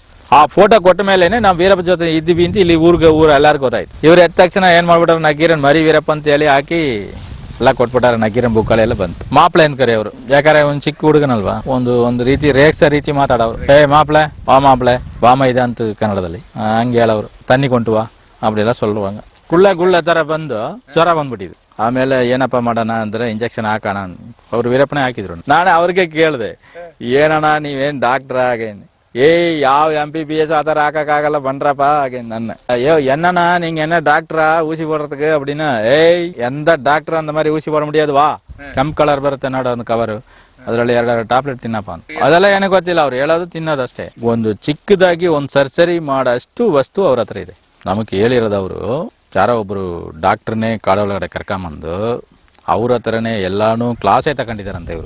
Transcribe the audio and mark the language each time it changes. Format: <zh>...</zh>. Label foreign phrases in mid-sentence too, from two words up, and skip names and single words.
<kn>ಆ ಫೋಟೋ ಕೊಟ್ಟ ಮೇಲೆನೆ ನಾವು ವೀರಪ್ಪ ಜೊತೆ ಇದ್ದೀವಿ ಅಂತ ಇಲ್ಲಿ ಊರು ಎಲ್ಲಾರು ಗೊತ್ತಾಯ್ತು. ಇವ್ರು ಎದ್ದ ತಕ್ಷಣ ಏನ್ ಮಾಡ್ಬಿಟ್ಟಾರ, ನಕ್ಕೀರನ್ ಮರಿ ವೀರಪ್ಪ ಅಂತ ಹೇಳಿ ಹಾಕಿ ಎಲ್ಲ ಕೊಟ್ಬಿಟ್ಟಾರ. ನಕ್ಕೀರನ್ ಬುಕ್ಕಳೆಲ್ಲ ಬಂತು. ಮಾಪ್ಳೆ ಅನ್ಕರಿ ಅವರು, ಯಾಕಂದ್ರೆ ಒಂದ್ ಚಿಕ್ಕ ಹುಡುಗನಲ್ವಾ, ಒಂದು ರೀತಿ ರೇಕ್ಸ ರೀತಿ ಮಾತಾಡವ್ರು. ಮಾಪ್ಳೆ ಮಾಪ್ಳೆ ಬಾಮ ಇದೆ ಅಂತ ಕನ್ನಡದಲ್ಲಿ ಹಂಗೆ ಹೇಳವ್ರು.</kn> <ta>தண்ணி கொண்டுவா அப்படிಲ್ಲ சொல்லுவாங்க.</ta> <kn>ಗುಳ್ಳ ತರ ಬಂದು ಜ್ವರ ಬಂದ್ಬಿಟ್ಟಿದ್ರು. ಆಮೇಲೆ ಏನಪ್ಪ ಮಾಡೋಣ ಅಂದ್ರೆ ಇಂಜೆಕ್ಷನ್ ಹಾಕೋಣ. ಅವ್ರು ವೀರಪ್ಪನೇ ಹಾಕಿದ್ರು. ನಾನೇ ಅವ್ರಿಗೆ ಕೇಳಿದೆ, ಏನಣ್ಣ ನೀವೇನ್ ಡಾಕ್ಟರ್ ಆಗೇನ್? ಯಾವ MBBS ಆತರ ಹಾಕಕ್ಕಾಗಲ್ಲ ಬನ್ರಪ್ಪ ಹಾಗೆ. ನನ್ನ ಅಯ್ಯೋ</kn> <ta>என்னண்ணா நீங்க என்ன டாக்டரா ஊசி போடுறதுக்கு அப்படின்னா, எந்த டாக்டர் அந்த மாதிரி ஊசி போட முடியாது, வா</ta> <kn>ಕೆಂಪ್ ಕಲರ್ ಬರುತ್ತೆ ನೋಡು ಒಂದು ಕವರ್, ಅದರಲ್ಲಿ 2 ಟ್ಯಾಬ್ಲೆಟ್ ತಿನ್ನಪ್ಪ ಅಂತ. ಅದೆಲ್ಲ ಏನಕ್ಕೆ ಗೊತ್ತಿಲ್ಲ, ಅವ್ರು ಹೇಳೋದು ತಿನ್ನೋದಷ್ಟೇ. ಒಂದು ಚಿಕ್ಕದಾಗಿ ಒಂದು ಸರ್ಜರಿ ಮಾಡೋಷ್ಟು ವಸ್ತು ಅವ್ರ ಹತ್ರ ಇದೆ. ನಮಗೆ ಹೇಳಿರೋದವರು ಯಾರೋ ಒಬ್ರು ಡಾಕ್ಟರ್ನೇ ಕಾಡೊಳಗಡೆ ಕರ್ಕೊಂಬಂದು ಅವ್ರ ಹತ್ರನೇ ಎಲ್ಲಾನು ಕ್ಲಾಸೇ ತಗೊಂಡಿದಾರಂತೆ ಇವರು.</kn>